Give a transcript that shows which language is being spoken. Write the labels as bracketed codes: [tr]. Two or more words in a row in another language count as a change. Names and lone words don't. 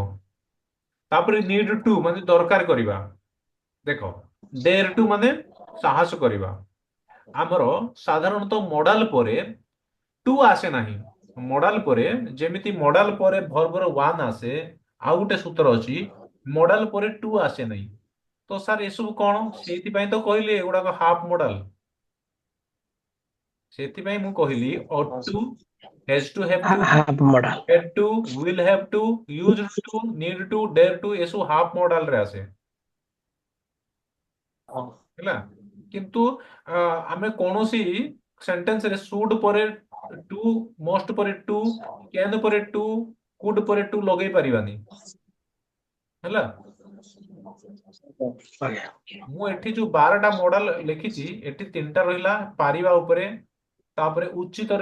[or] ତାପରେ [en] need to [or] ମାନେ ଦରକାର କରିବା ଦେଖ [en] dare to [or] ମାନେ ସାହସ କରିବା ଆମର ସାଧାରଣତଃ ମଡାଲ ପରେ ଟୁ ଆସେ ନାହିଁ ମଡାଲ ପରେ ଯେମିତି ମଡାଲ ପରେ [en] verbର one [or] ଆସେ ଆଉ ଗୋଟେ ସୂତ୍ର ଅଛି ମଡାଲ ପରେ ଟୁ ଆସେ ନାହିଁ ତ ସାର୍ ଏସବୁ କଣ ସେଇଥିପାଇଁ ତ କହିଲି ଏଗୁଡାକ [en] half modal [or] ସେଥିପାଇଁ ମୁଁ କହିଲି [en] to has to have to half modal had to, will have to, used to, need to, dare to [or] ଏସବୁ [en] half modalରେ [or] ଆସେ ହେଲା କିନ୍ତୁ ଆମେ କୌଣସି ସେଣ୍ଟେନ୍ସରେ ସୁଡ୍ ପରେ ଟୁ ମଷ୍ଟ ପରେ ଟୁ କ୍ୟାନ୍ ପରେ ଟୁ କୁଡ୍ ପରେ ଟୁ ଲଗେଇ ପାରିବାନି ହେଲା ମୁଁ ଏଠି ଯୋଉ 12ଟା ମଡାଲ ଲେଖିଛି ଏଠି 3ଟା ରହିଲା ପାରିବା ଉପରେ ତାପରେ ଉଚିତରେ